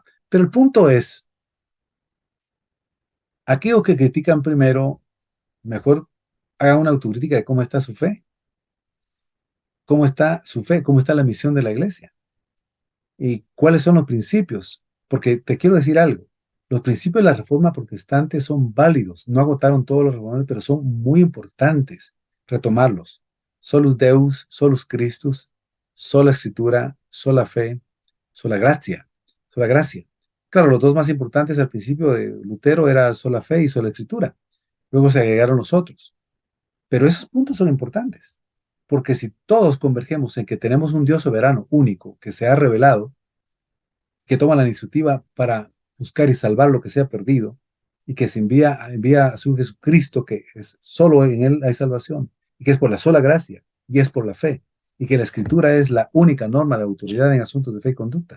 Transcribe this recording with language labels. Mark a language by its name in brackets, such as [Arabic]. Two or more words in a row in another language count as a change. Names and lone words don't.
[Spanish] Pero el punto es, aquellos que critican primero, mejor hagan una autocrítica de cómo está su fe, cómo está su fe, cómo está la misión de la iglesia y cuáles son los principios. Porque te quiero decir algo, los principios de la reforma protestante son válidos, no agotaron todos los reformadores, pero son muy importantes retomarlos. [Latin] Solus Deus, solus Christus, [Spanish] sola escritura, sola fe, sola gracia, sola gracia. Claro, los dos más importantes al principio de Lutero era sola fe y sola escritura. Luego se agregaron los otros. Pero esos puntos son importantes, porque si todos convergemos en que tenemos un Dios soberano, único, que se ha revelado, que toma la iniciativa para buscar y salvar lo que se ha perdido, y que se envía a su Jesucristo, que es solo en Él hay salvación, y que es por la sola gracia, y es por la fe, y que la Escritura es la única norma de autoridad en asuntos de fe y conducta.